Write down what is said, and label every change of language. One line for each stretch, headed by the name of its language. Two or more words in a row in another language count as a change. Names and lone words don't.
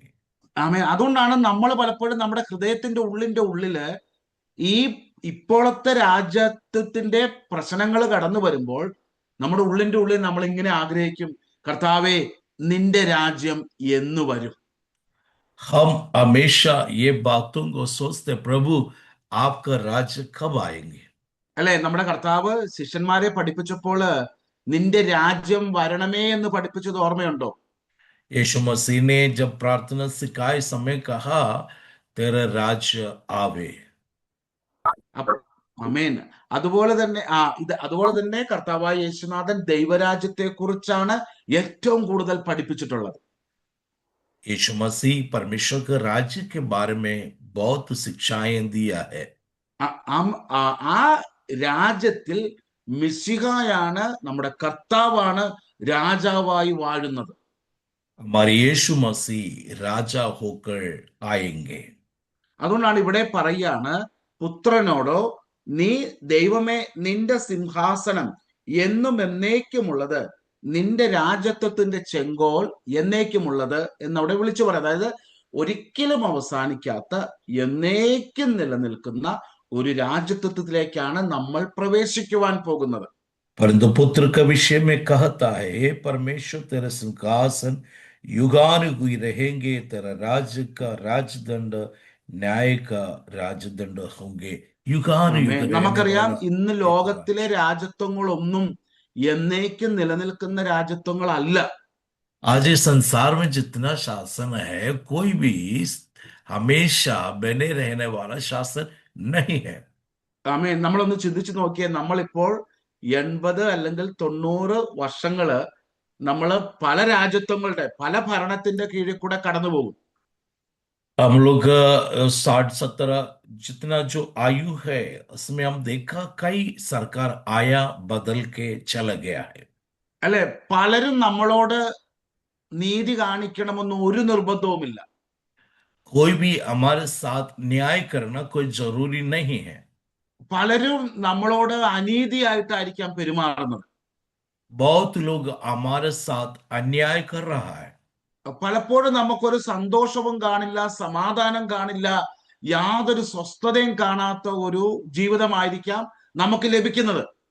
Malayalam: ആമേൻ. അതുകൊണ്ടാണ് നമ്മൾ പലപ്പോഴും നമ്മുടെ ഹൃദയത്തിന്റെ ഉള്ളില് ഈ ഇപ്പോഴത്തെ രാജ്യത്വത്തിന്റെ പ്രശ്നങ്ങൾ കടന്നു വരുമ്പോൾ നമ്മുടെ ഉള്ളിന്റെ ഉള്ളിൽ നമ്മൾ ഇങ്ങനെ ആഗ്രഹിക്കും, കർത്താവേ, നിന്റെ രാജ്യം എന്ന് വരും.
Hindi: हम हमेशा ये बातों को सोचते, प्रभु आपका राज्य कब आएंगे?
Malayalam: അല്ലെ? നമ്മുടെ കർത്താവ് ശിഷ്യന്മാരെ പഠിപ്പിച്ചപ്പോൾ നിന്റെ രാജ്യം വരണമേ എന്ന് പഠിപ്പിച്ചത് ഓർമ്മയുണ്ടോ?
Hindi: यीशु मसीह ने जब प्रार्थना सिखाए समय कहा, तेरा राज्य आवे।
Malayalam: ആമേൻ. അതുപോലെ തന്നെ കർത്താവായ യേശുനാഥൻ ദൈവരാജ്യത്തെ കുറിച്ചാണ് ഏറ്റവും കൂടുതൽ പഠിപ്പിച്ചിട്ടുള്ളത്.
Hindi: यीशु मसीह परमेश्वर के राज्य के बारे में बहुत शिक्षाएं दिया है।
Malayalam: ആ രാജ്യത്തിൽ മിശിഹായാണ്, നമ്മുടെ കർത്താവാണ് രാജാവായി വാഴുന്നത്.
Hindi: हमारे यीशु मसीह राजा होकर आएंगे।
Malayalam: അതുകൊണ്ടാണ് ഇവിടെ പറയാണ്, പുത്രനോടോ, നീ ദൈവമേ, നിന്റെ സിംഹാസനം എന്നും എന്നേക്കുമുള്ളത്, നിന്റെ രാജത്വത്തിന്റെ ചെങ്കോൽ എന്നേക്കുമുള്ളത് എന്നവിടെ വിളിച്ചു പറയാം. അതായത് ഒരിക്കലും അവസാനിക്കാത്ത, എന്നേക്കും നിലനിൽക്കുന്ന ഒരു രാജത്വത്തിലേക്കാണ് നമ്മൾ പ്രവേശിക്കുവാൻ പോകുന്നത്.
Hindi: परंतु पुत्र का विषय में कहता है, हे परमेश्वर, तेरा सिंहासन युगानुयुग रहेंगे, तेरा राज्य का राजदंड, न्याय का राजदंड होंगे, युगानुयुग
Malayalam: നമുക്കറിയാം, ഇന്ന് ലോകത്തിലെ രാജ്യത്വങ്ങളൊന്നും എന്നേക്കും നിലനിൽക്കുന്ന രാജ്യത്വങ്ങളല്ല.
Hindi: आज इस संसार में जितना शासन है, कोई भी हमेशा बने रहने वाला शासन नहीं है।
Malayalam: ആമേൻ. നമ്മളൊന്ന് ചിന്തിച്ചു നോക്കിയേ, നമ്മളിപ്പോൾ 80 അല്ലെങ്കിൽ 90 വർഷങ്ങള് നമ്മൾ പല രാജ്യത്വങ്ങളുടെ, പല ഭരണത്തിന്റെ കീഴിൽ കൂടെ കടന്നു പോകും.
Hindi: हम लोग 60-70 जितना जो आयु है, उसमें हम देखा कई सरकार आया बदल के चला गया है।
Malayalam: അല്ലെ? പലരും നമ്മളോട് നീതി കാണിക്കണമെന്ന് ഒരു നിർബന്ധവുമില്ല.
Hindi: कोई भी हमारे साथ न्याय करना कोई जरूरी नहीं है।
Malayalam: പലരും നമ്മളോട് അനീതിയായിട്ടായിരിക്കാം പെരുമാറുന്നത്.
Hindi: बहुत लोग हमारे साथ अन्याय कर रहा है।
Malayalam: പലപ്പോഴും നമുക്കൊരു സന്തോഷവും കാണില്ല, സമാധാനം കാണില്ല, യാതൊരു സ്വസ്ഥതയും കാണാത്ത ഒരു ജീവിതമായിരിക്കാം നമുക്ക് ലഭിക്കുന്നത്.